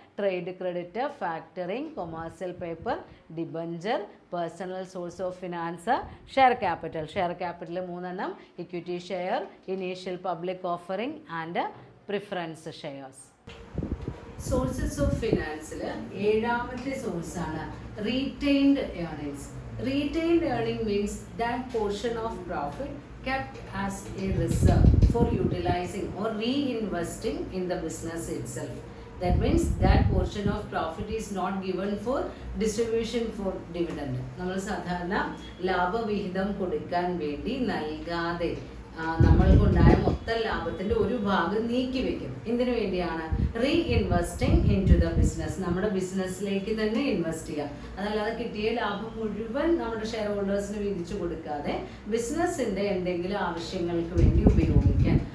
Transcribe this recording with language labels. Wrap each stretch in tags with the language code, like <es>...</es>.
<en>Trade credit, factoring, commercial paper, debenture, personal source of finance, share capital. Share capital 3 എണ്ണം: equity share, initial public offering and preference shares.</en> <ml>Sources of ഫിനാൻസിൽ 7ാമത്തെ സോഴ്സാണ് retained earnings.</ml> <en>Retained earning means that portion of profit kept as a reserve for utilizing or reinvesting in the business itself. That means that portion of profit is not given for distribution for dividend.</en> <ml>നമ്മൾ സാധാരണ ലാഭവിഹിതം കൊടുക്കാൻ വേണ്ടി നൽകാതെ നമ്മൾക്കുണ്ടായ മൊത്തം ലാഭത്തിൻ്റെ ഒരു ഭാഗം നീക്കി വെക്കും. എന്തിനു വേണ്ടിയാണ്?</ml> <en>Reinvesting in to the business.</en> <ml>നമ്മുടെ ബിസിനസ്സിലേക്ക് തന്നെ ഇൻവെസ്റ്റ് ചെയ്യുക. അതല്ലാതെ കിട്ടിയ ലാഭം മുഴുവൻ നമ്മുടെ ഷെയർ ഹോൾഡേഴ്സിന് വീതിച്ചു കൊടുക്കാതെ ബിസിനസ്സിൻ്റെ എന്തെങ്കിലും ആവശ്യങ്ങൾക്ക് വേണ്ടി ഉപയോഗിക്കാൻ.</ml>